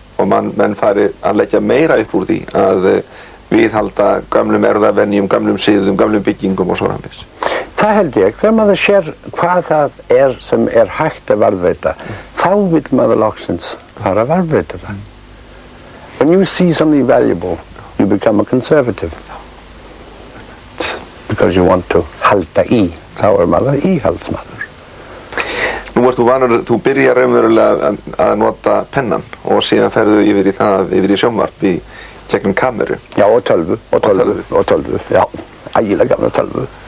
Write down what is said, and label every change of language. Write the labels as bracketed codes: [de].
[is] Og menn fari að leggja meira upp úr því að viðhalda gamlum erfðavenjum, gamlum siðum, gamlum byggingum og svo framvegis. Það held ég, þegar maður sér hvað það sem hægt að varðveita, þá vill maður loksins fara að varðveita það. [en] When you see something valuable, you become a conservative. Because you want to [is] halda í, þá maður íhaldsmaður. Nú ert þú vanur, þú byrjar raunverulega að nota pennan og síðan ferðu yfir í sjónvarp í gegnum kameru. Já, og tölvu, já, ægilega gamla tölvu.